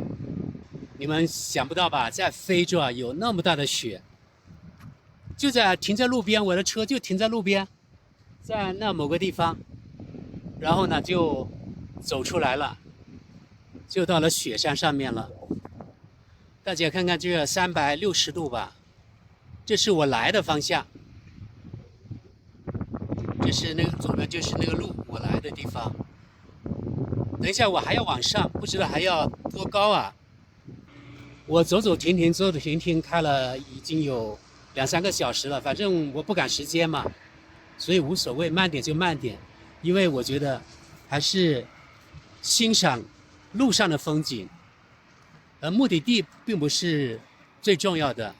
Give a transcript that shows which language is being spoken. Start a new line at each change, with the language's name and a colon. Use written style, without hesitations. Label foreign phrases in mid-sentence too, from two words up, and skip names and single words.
Chinese: 你們想不到吧，在非洲啊有那麼大的雪，就停在路邊，我的車就停在路邊，在那某個地方，然後呢就走出來了，就到了雪山上面了。大家看看這360度吧。這是我來的方向，這是那個左邊就是那個路，我來的地方。等一下我還要往上，不知道還要多高啊。我走走停停開了已經有2、3個小時了，反正我不趕時間嘛，所以無所謂，慢點就慢點，因為我覺得還是欣賞路上的風景，目的地並不是最重要的。